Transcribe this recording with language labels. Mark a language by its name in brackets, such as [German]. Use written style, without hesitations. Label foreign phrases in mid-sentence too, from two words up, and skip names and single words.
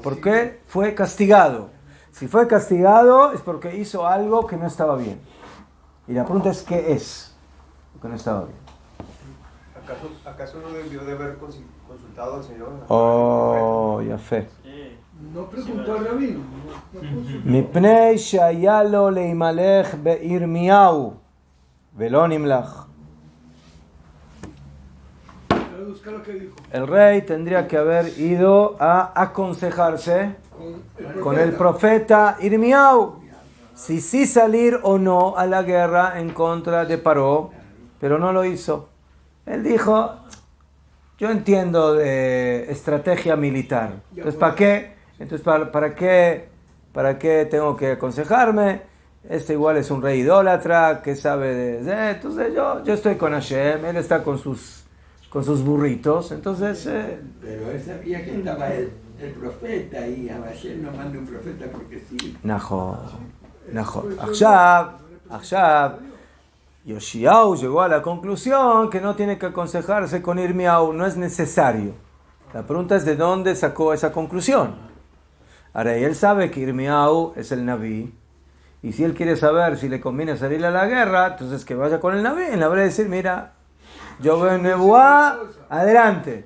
[Spanish] ¿Por qué fue castigado? Si fue castigado es porque hizo algo que no estaba bien. Y la pregunta es ¿qué es lo que no estaba bien? ¿Acaso no debió de haber consultado al Señor? Oh, ya fe. No preguntó al rabino. [Hebrew] מפני שהיה לו להימלך בירמיהו ולא נמלך. [Spanish] Busca lo que dijo. El rey tendría que haber ido a aconsejarse con el profeta Irmiau si sí salir o no a la guerra en contra de Paró, pero no lo hizo. Él dijo, yo entiendo de estrategia militar, entonces ¿para qué? Entonces ¿para qué tengo que aconsejarme? Este igual es un rey idólatra que sabe de entonces yo estoy con Hashem, él está con sus burritos, entonces... Pero él sabía que estaba el profeta y a Hashem no manda un profeta porque sí. [Hebrew] נכון. [Spanish] עכשיו, Yoshiao llegó a la conclusión que no tiene que aconsejarse con Irmiau, no es necesario. La pregunta es de dónde sacó esa conclusión. Ahora, él sabe que Irmiau es el Naví, y si él quiere saber si le conviene salir a la guerra, entonces que vaya con el Naví. El Naví va a decir, mira, yo veo en Nebuá, adelante.